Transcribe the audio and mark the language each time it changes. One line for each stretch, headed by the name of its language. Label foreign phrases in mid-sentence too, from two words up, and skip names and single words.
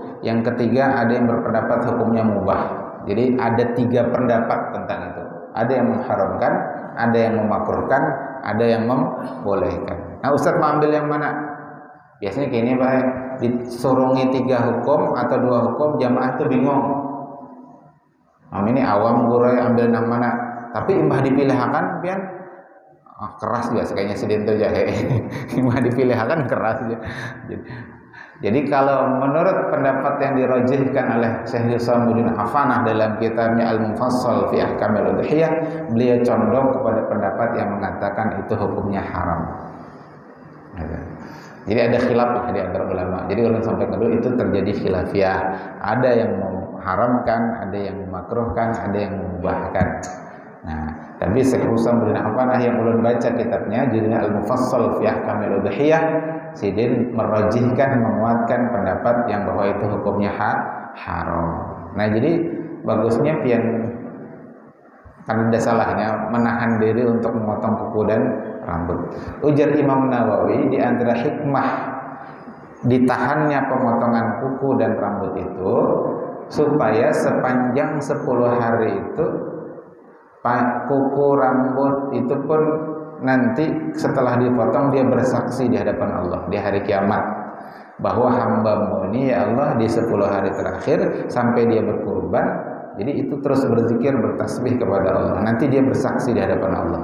Indonesian: Yang ketiga ada yang berpendapat hukumnya mubah. Jadi ada 3 pendapat tentang itu. Ada yang mengharamkan, ada yang memakruhkan, ada yang membolehkan. Nah, Ustaz mau ambil yang mana? Biasanya kayak ini Pak, disurungi 3 hukum atau 2 hukum, jamaah itu bingung. Ini awam guru ambil yang mana?
Banjar: Tapi imbah dipilihkan pian keras juga kayaknya sedento jahe. Imbah dipilihkan keras aja.
Indonesian: Jadi kalau menurut pendapat yang dirajihkan oleh Syekh Isamuddin Hafanah dalam kitabnya Al-Mufassal fi Ahkamil Udhiyah, beliau condong kepada pendapat yang mengatakan itu hukumnya haram. Jadi ada khilaf di antara ulama. Jadi ulun sampaikan dulu itu terjadi khilafiyah. Ada yang mengharamkan, ada yang memakruhkan, ada yang memubahkan. Nah, tapi Syekh Isamuddin Hafanah yang ulun baca kitabnya judulnya Al-Mufassal fi Ahkamil Udhiyah, sidin merajihkan, menguatkan pendapat yang bahwa itu hukumnya haram. Nah, jadi bagusnya pian karena ada salahnya menahan diri untuk memotong kuku dan rambut. Ujar Imam Nawawi, di antara hikmah ditahannya pemotongan kuku dan rambut itu supaya sepanjang 10 hari itu kuku rambut itu pun nanti setelah dipotong dia bersaksi di hadapan Allah di hari kiamat bahwa hamba-Mu ini ya Allah di 10 hari terakhir sampai dia berkurban, jadi itu terus berzikir bertasbih kepada Allah, nanti dia bersaksi di hadapan Allah.